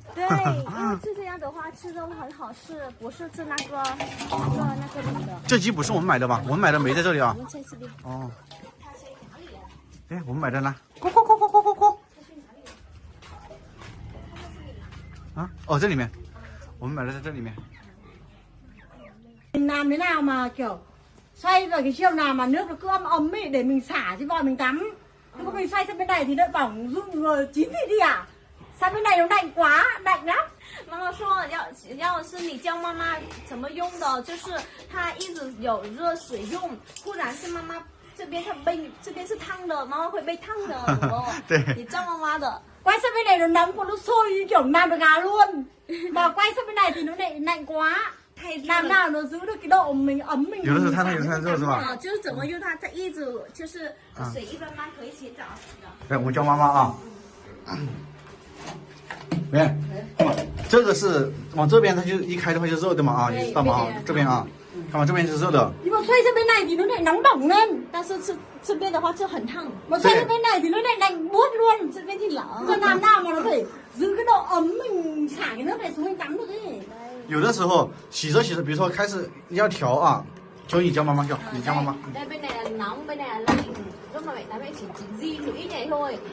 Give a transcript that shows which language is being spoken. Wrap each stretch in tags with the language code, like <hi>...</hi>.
<zh>对，因为这样的话吃都很好吃，不是吃那个里的。这鸡不是我们买的吧？我们买的没在这里啊。我们在这里。哎，我们买的呢？咕！这里面，我们买的在这里面。</zh> <vi>Mình làm thế nào mà kiểu xoay rồi cái chiều nào mà nước nó cứ ấm ấy để mình xả cho vòi mình tắm. Nhưng mà mình xoay sang bên này thì nó bỏng run rồi chín thì đi à? Sang bên này nó lạnh quá, lạnh lắm.</vi> <zh>妈妈说要是你教妈妈怎么用的，就是她一直有热水用，忽然是妈妈。这边这边是烫的，妈妈会被烫的，对，你教妈妈的。</zh> <vi>Quay sang bên này nó nóng quá, nó sôi như kiểu làm được gà luôn. Mà quay sang bên này thì nó lại lạnh quá. Làm nào nó giữ được cái độ mình ấm mình.</vi> <zh>有的时候烫，有的时候热是吧？就是怎么用它，它一直就是水一般般可以洗澡的。对，我教妈妈啊。看，这个是往这边，它就一开的话就热的嘛啊，你知道吗？这边啊。看嘛，这边是热的。你</zh> <vi>xoay sang bên này thì nó lại nóng bỏng lên.</vi> <zh>但是这边的话就很烫。</zh> <vi>Mà xoay sang bên này thì nó lại lạnh buốt luôn.</vi> <zh>这边</zh> <vi>thì lạnh. Làm nào mà nó phải giữ cái độ ấm mình xả cái nước này xuống mình tắm được ấy.</vi> <zh>有的时候洗着洗着，比如说开始要调啊，就你教妈妈教，你教妈妈。</zh> <vi>Đây bên này là nóng, bên này là lạnh. Lúc mà mẹ tắm chỉ di một ít này thôi.</vi>